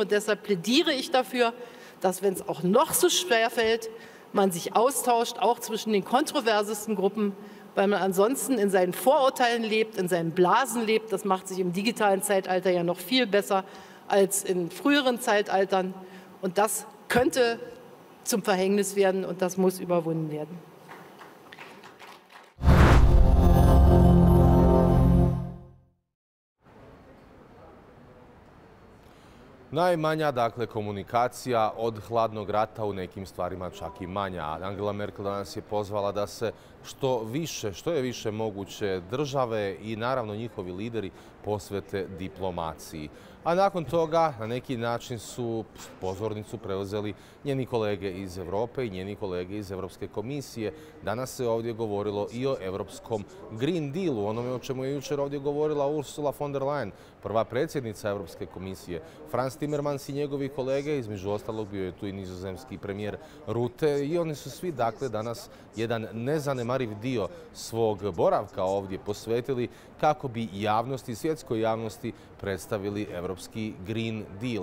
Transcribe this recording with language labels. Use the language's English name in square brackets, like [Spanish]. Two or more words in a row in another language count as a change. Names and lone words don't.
[German] Und deshalb plädiere ich dafür, dass, wenn es auch noch so schwer fällt, man sich austauscht, auch zwischen den kontroversesten Gruppen, weil man ansonsten in seinen Vorurteilen lebt, in seinen Blasen lebt. Das macht sich im digitalen Zeitalter ja noch viel besser als in früheren Zeitaltern. Und das könnte zum Verhängnis werden und das muss überwunden werden. [Croatian] Najmanja, dakle, komunikacija od hladnog rata, u nekim stvarima čak i manja. Angela Merkel danas je pozvala da se što je više moguće države i naravno njihovi lideri posvete diplomaciji. A nakon toga na neki način su pozornicu preuzeli njeni kolege iz Europe i njeni kolege iz Europske komisije. Danas se ovdje govorilo i o Europskom Green Dealu, onome o čemu je jučer ovdje govorila Ursula von der Leyen, prva predsjednica Europske komisije. Franz Timmermans i njegovi kolege, između ostalog bio je tu i nizozemski premijer Rutte, i oni su svi dakle danas jedan nezanemariv dio svog boravka ovdje posvetili kako bi javnosti, svjetskoj javnosti predstavili Europski Green Deal.